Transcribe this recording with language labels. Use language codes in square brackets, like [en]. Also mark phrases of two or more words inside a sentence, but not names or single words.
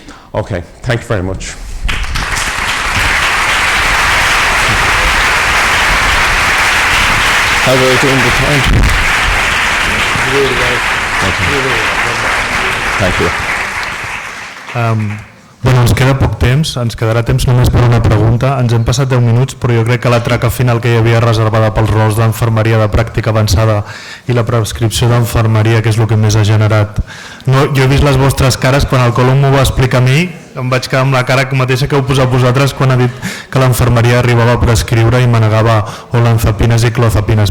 [en] Okay, thank you very much. How are we doing the time? Really well. Thank you. [ca] Bueno, ens queda poc temps, ens quedarà temps només per una pregunta. Ens hem passat 10 minuts, però jo crec que la traca final que hi havia reservada pels rols d'enfermeria de pràctica avançada i la prescripció d'enfermeria, que és el que més ha generat. No, jo he vist les vostres cares, quan el Colum m'ho va explicar a mi, em vaig quedar amb la cara mateixa que heu posat vosaltres quan ha dit que l'enfermeria arribava a prescriure i manegava olanzapines i clozapines.